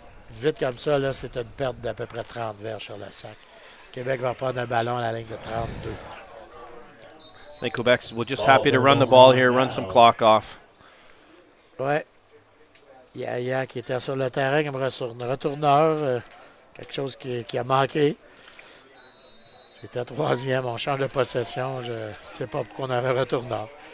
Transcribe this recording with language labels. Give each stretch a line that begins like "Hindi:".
French: Vite comme ça, là, c'est une perte d'à peu près 30 verges sur le sac. Québec va prendre un ballon à la ligne de 32.
English: I think Quebec's we're just happy to run the ball here, run some clock off.
French: Ouais. Yaya qui était sur le terrain comme retourneur. Quelque chose qui a manqué. C'était troisième. On change de possession. Je ne sais pas pourquoi on avait retourneur.